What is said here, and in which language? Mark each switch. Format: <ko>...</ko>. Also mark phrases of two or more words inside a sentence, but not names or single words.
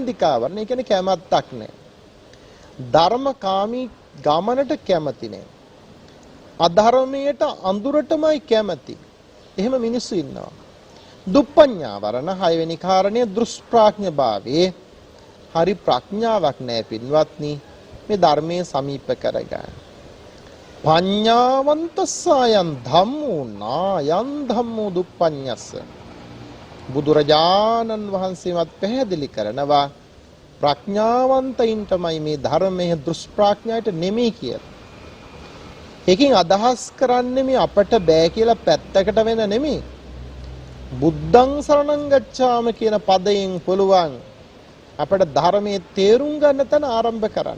<si>ඒ කියන්නේ කැමැත්තක් නැහැ. ධර්මකාමී ගමනට කැමති නැහැ. අධර්මයට අඳුරටමයි කැමති. එහෙම මිනිස්සු ඉන්නවා. දුප්පඤ්ඤාවරණ 6 වෙනි කාරණය දුෂ්ප්‍රඥ භාවයේ හරි ප්‍රඥාවක් නැහැ පින්වත්නි මේ ධර්මයේ සමීප කරගන්න.</si> <pi>පඤ්ඤාවන්තස්සයන් ධම්මෝ නායන් ධම්මෝ දුප්පඤ්ඤස්ස.</pi> <si>බුදුරජාණන් වහන්සේවත් පැහැදිලි කරනවා ප්‍රඥාවන්තයින්ටමයි මේ ධර්මයේ දුෂ්ප්‍රඥායට නෙමෙයි කියලා. ඒකෙන් අදහස් කරන්නේ මේ අපට බෑ කියලා පැත්තකට වෙන නෙමෙයි.</si> <pi>බුද්ධං සරණං ගච්ඡාම</pi> <si>කියන පදයෙන් පුළුවන් අපට ධර්මයේ තේරුම් ගන්න තැන ආරම්භ කරන්න.</si>